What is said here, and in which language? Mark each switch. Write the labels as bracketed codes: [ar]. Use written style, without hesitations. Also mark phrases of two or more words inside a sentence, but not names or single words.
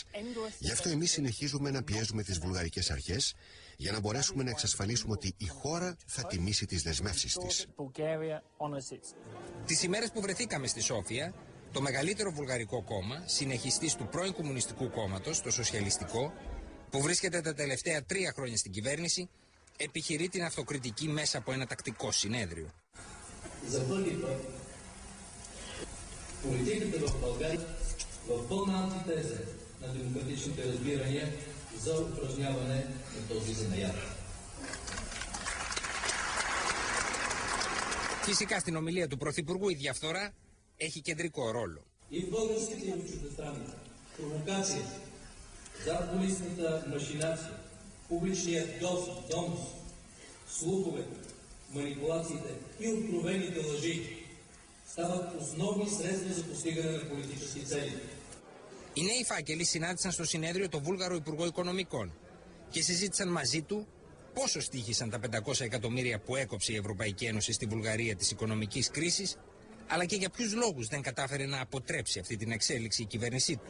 [el] Γι' αυτό εμείς συνεχίζουμε να πιέζουμε τις βουλγαρικές αρχές για να μπορέσουμε να εξασφαλίσουμε ότι η χώρα θα τιμήσει τις δεσμεύσεις της. Τις ημέρες που βρεθήκαμε στη Σόφια, το μεγαλύτερο βουλγαρικό κόμμα, συνεχιστής του πρώην Κομμουνιστικού Κόμματος, το Σοσιαλιστικό, που βρίσκεται τα τελευταία 3 χρόνια στην κυβέρνηση, επιχειρεί την αυτοκριτική μέσα από ένα τακτικό συνέδριο. [bg] За първи път политиката в България в пълна антитеза на демократичните разбирания за упражняване на този занаят. [el] Φυσικά στην ομιλία του Πρωθυπουργού η διαφθορά έχει κεντρικό ρόλο. [bg] И в българските и в чуждестранните провокация, задкулисната машинация, публичният донос, слуховете, манипулациите и откровените лъжи стават основни средства за постигане на политически цели. [el] Οι νέοι φάκελοι συνάντησαν στο συνέδριο το Βούλγαρο Υπουργό Οικονομικών και συζήτησαν μαζί του πόσο στοίχησαν τα 500 εκατομμύρια που έκοψε η Ευρωπαϊκή Ένωση στη Βουλγαρία της οικονομικής κρίσης, αλλά και για ποιους λόγους δεν κατάφερε να αποτρέψει αυτή την εξέλιξη η κυβέρνησή του.